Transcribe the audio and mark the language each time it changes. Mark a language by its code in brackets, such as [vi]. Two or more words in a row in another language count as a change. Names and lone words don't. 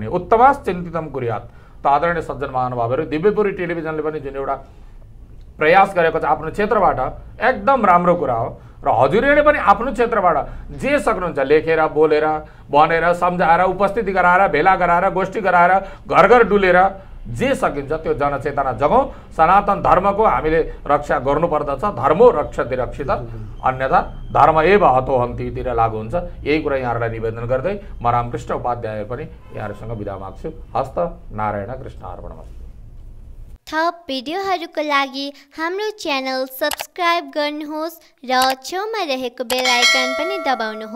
[sa] उत्तमास चिन्तितम कुर्यात्। [ne] त आदरणीय सज्जन महानुभावहरू, दिव्यपुरी टेलिभिजनले पनि जुन एउटा प्रयास गरेको छ आफ्नो क्षेत्रबाट एकदम राम्रो कुरा हो। र हजुरहरूले पनि आफ्नो क्षेत्रबाट जे सक्नुहुन्छ लेखेर, बोलेर, भनेर, सम्झाएर, उपस्थिति गराएर, भेला गराएर, गोष्ठी गराएर, घर घर डुलेर जे सकिन्छ त्यो जनचेतना जगाउँ। सनातन धर्मको हामीले रक्षा गर्नुपर्दछ। [sa] धर्मो रक्षति रक्षित, अन्यथा धर्म एव हतो हन्तीतिर [ne] लागु हुन्छ। यही कुरा यहाँहरूलाई निवेदन गर्दै म रामकृष्ण उपाध्याय पनि यहाँहरूसँग बिदा माग्छु। [sa] हस्त नारायण कृष्ण अर्पणमस्तु। [ne] थप भिडियोहरूको लागि हाम्रो [en] channel subscribe [ne] गर्नुहोस् र छेउमा रहेको [en] bell icon [ne] पनि दबाउनुहोस्।